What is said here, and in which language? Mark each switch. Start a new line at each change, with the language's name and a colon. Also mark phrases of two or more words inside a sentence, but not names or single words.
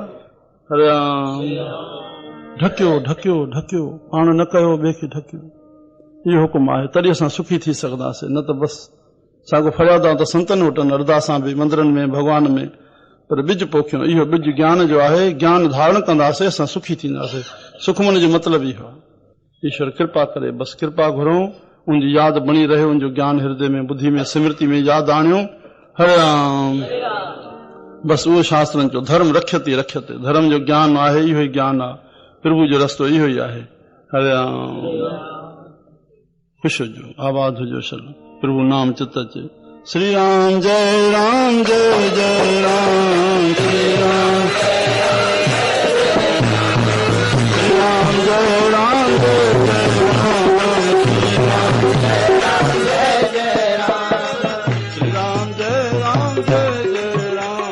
Sindhi: हरे राम। ढकियो ढकियो ढकियो, पाण न कयो ॿिए खे ढकियो। इहो हुकुम आहे, तॾहिं असां सुखी थी सघंदासीं। न त बसि साॻो फरियाद त संतनि वटि अरदासां बि मंदरनि में भॻवान में, पर ॿिज पोखियो। इहो ॿिज ज्ञान जो आहे। ज्ञान धारण कंदासीं असां सुखी थींदासीं। सुखमन जो मतिलबु इहो आहे। ईश्वर कृपा करे, बसि कृपा घुरूं, उनजी यादि बणी रहे, उनजो ज्ञान हृदय में बुद्धि में स्मृति में यादि आणियूं। हरे राम। बसि उहो शास्त्रनि जो धर्म रखियते रखियते, धर्म जो ज्ञान आहे, इहो ई ज्ञान आहे। प्रभु जो रस्तो इहो ई आहे। हरे राम। ख़ुशि हुजो, आबाद हुजो शल, प्रभु नाम चित अचे। श्री राम जय राम जय जय राम। श्री राम जय राम जय जय राम। श्री राम जय राम जय जय राम।